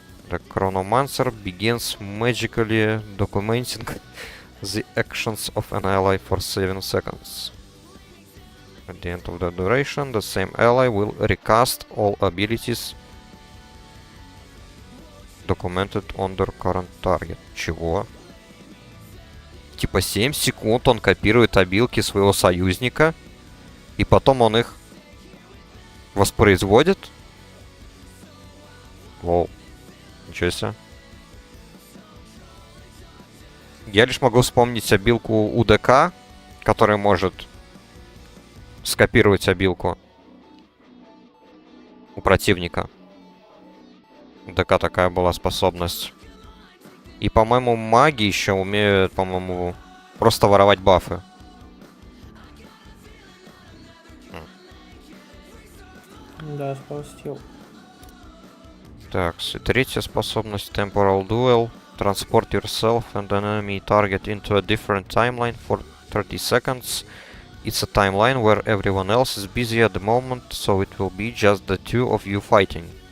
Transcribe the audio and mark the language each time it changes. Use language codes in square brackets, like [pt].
[en] The Chronomancer begins magically documenting the actions of an ally for 7 seconds. At the end of the duration, the same ally will recast all abilities documented on their current target. [ru] Чего? Типа 7 секунд он копирует обилки своего союзника, и потом он их воспроизводит? Лол. Ничего себе. Я лишь могу вспомнить обилку УДК, которая может скопировать обилку у противника. У ДК такая была способность. И, по-моему, маги еще умеют, по-моему, просто воровать бафы. Да, сполстил. Так, третья способность Temporal Duel. [en] Transport yourself and an enemy target into a different timeline for 30 seconds. It's a timeline where everyone else is busy at the moment, so it will be just the two of you fighting.